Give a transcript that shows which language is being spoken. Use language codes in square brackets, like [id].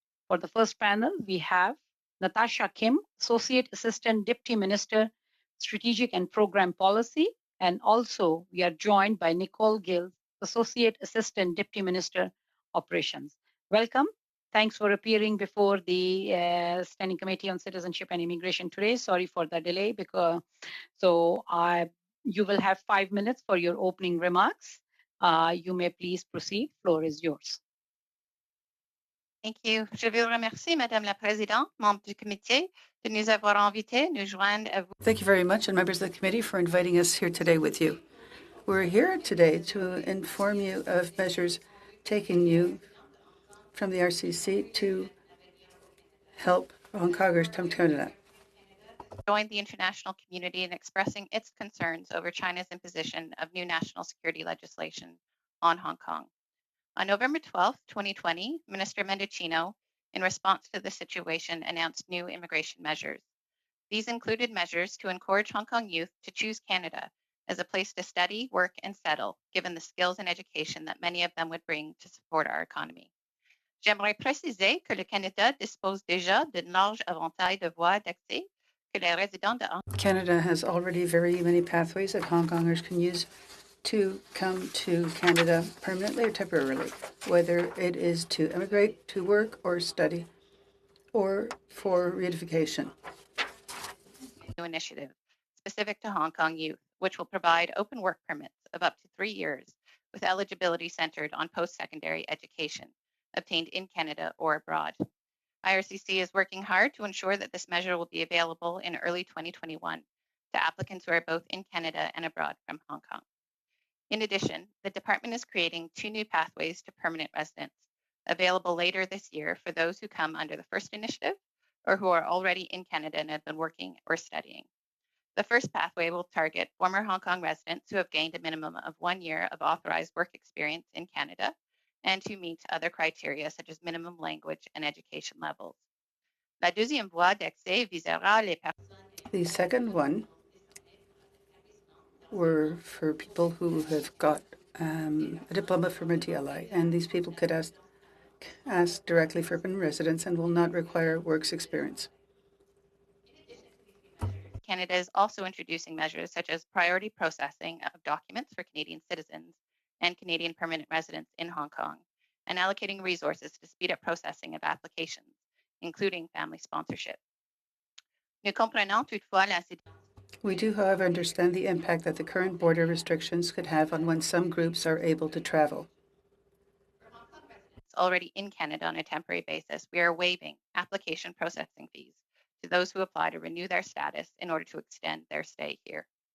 [en] For the first panel, we have Natasha Kim, Associate Assistant Deputy Minister, Strategic and Program Policy, and also we are joined by Nicole Gill, Associate Assistant Deputy Minister, Operations. Welcome. Thanks for appearing before the Standing Committee on Citizenship and Immigration today. Sorry for the delay, because you will have 5 minutes for your opening remarks. You may please proceed. Floor is yours. Thank you. [fr] Je vous remercie, Madame la Présidente, membres du comité, de nous avoir invités, nous joindre à vous. [en] Thank you very much, and members of the committee, for inviting us here today with you. We're here today to inform you of measures taken you from the RCC to help Hong Kongers come to Canada. Join the international community in expressing its concerns over China's imposition of new national security legislation on Hong Kong. On November 12, 2020, Minister Mendocino, in response to the situation, announced new immigration measures. These included measures to encourage Hong Kong youth to choose Canada as a place to study, work, and settle, given the skills and education that many of them would bring to support our economy. [fr] J'aimerais préciser que le Canada dispose déjà d'un large éventail de voies d'accès que les résidents de Hong Kong. [en] Canada has already very many pathways that Hong Kongers can use to come to Canada permanently or temporarily, whether it is to immigrate, to work or study, or for reunification. New initiative specific to Hong Kong youth, which will provide open work permits of up to 3 years with eligibility centered on post-secondary education obtained in Canada or abroad. IRCC is working hard to ensure that this measure will be available in early 2021 to applicants who are both in Canada and abroad from Hong Kong. In addition, the department is creating 2 new pathways to permanent residence, available later this year for those who come under the first initiative or who are already in Canada and have been working or studying. The first pathway will target former Hong Kong residents who have gained a minimum of 1 year of authorized work experience in Canada and who meet other criteria such as minimum language and education levels. [fr] La deuxième voie d'accès visera les personnes. [en] The second one were for people who have got a diploma from a DLI, and these people could ask directly for permanent residence and will not require works experience. Canada is also introducing measures such as priority processing of documents for Canadian citizens and Canadian permanent residents in Hong Kong, and allocating resources to speed up processing of applications, including family sponsorship. [fr] Nous comprenons toutefois l'incidence. [en] We do, however, understand the impact that the current border restrictions could have on when some groups are able to travel. Already in Canada on a temporary basis, we are waiving application processing fees to those who apply to renew their status in order to extend their stay here.